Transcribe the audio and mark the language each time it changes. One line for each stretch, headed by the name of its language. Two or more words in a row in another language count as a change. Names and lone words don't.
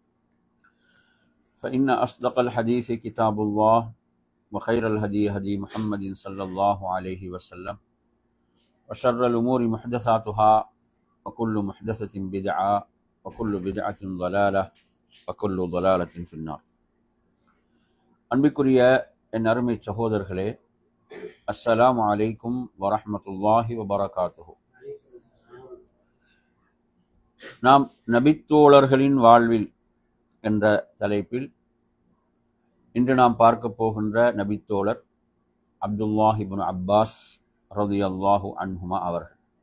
Arabic: فإن أصدق الحديث كتاب الله وخير الهدي هدي محمد صلى الله عليه وسلم وشر الأمور محدثاتها وكل محدثة بدعة وكل بدعة ضلالة وكل ضلالة في النار.
Tamil: அன்பிற்குரிய என் அருமை சகோதரர்களே,
Arabic: السلام عليكم ورحمة الله وبركاته.
Tamil: நாம் நபித்தோழர்களின் வாழ்வில் என்ற தலைப்பில் இன்று நாம் பார்க்க போகின்ற நபித்தோழர் அப்துல்லாஹ் இப்னு அப்பாஸ்
Arabic: رضي الله عنهما
Tamil: அவர்கள்.